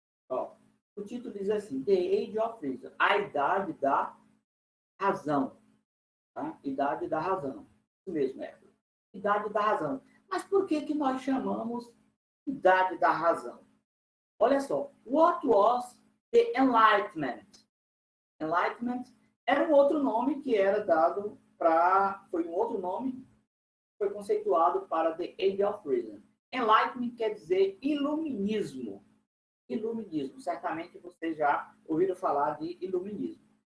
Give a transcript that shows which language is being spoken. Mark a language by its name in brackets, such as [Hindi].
[Portuguese] Ó, o título diz assim, The Age of Reason, a idade da razão. Tá? Idade da razão. Isso mesmo, idade da razão. Mas por que nós chamamos idade da razão? Olha só, [English] what was the Enlightenment? [Portuguese] Enlightenment era um outro nome que era dado foi um outro nome que foi conceituado para The Age of Reason. Enlightenment quer dizer iluminismo. Iluminismo. Certamente vocês já ouviram falar de iluminismo.